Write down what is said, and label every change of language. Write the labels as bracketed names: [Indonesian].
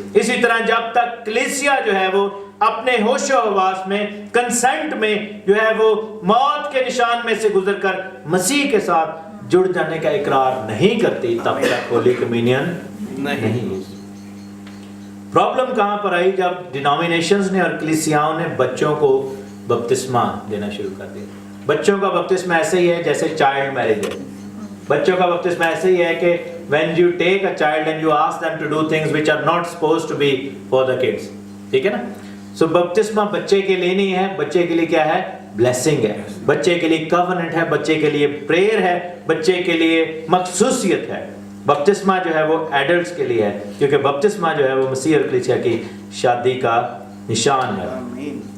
[Urdu] اسی طرح جب تک کلیسیا جو ہے وہ اپنے ہوش و حواس میں کنسنٹ میں جو ہے وہ موت کے نشان میں سے گزر کر مسیح کے ساتھ جڑ جانے کا اقرار نہیں کرتی، تب تک ہولی کمیونین نہیں. پرابلم کہاں پر آئی؟ جب ڈینومینیشنز نے اور کلیسیاؤں نے بچوں کو بپتسمہ دینا شروع کر دیا. بچوں کا بپتسمہ ایسے ہی ہے جیسے چائلڈ میرج ہے. بچوں کا بپتسمہ ایسے ہی ہے کہ [English] when you take a child and you ask them to do things which are not supposed to be for the kids. [Urdu] ٹھیک ہے نا. سو بپتسمہ بچے کے لیے نہیں ہے، بچے کے لیے کیا ہے؟ بلیسنگ ہے. بچے کے لیے کووننٹ ہے، بچے کے لیے پریئر ہے، بچے کے لیے مخصوصیت ہے. بپتسمہ جو ہے وہ ایڈلٹس کے لیے ہے، کیونکہ بپتسمہ جو ہے وہ مسیح اور کلیسیا کی شادی کا نشان ہے.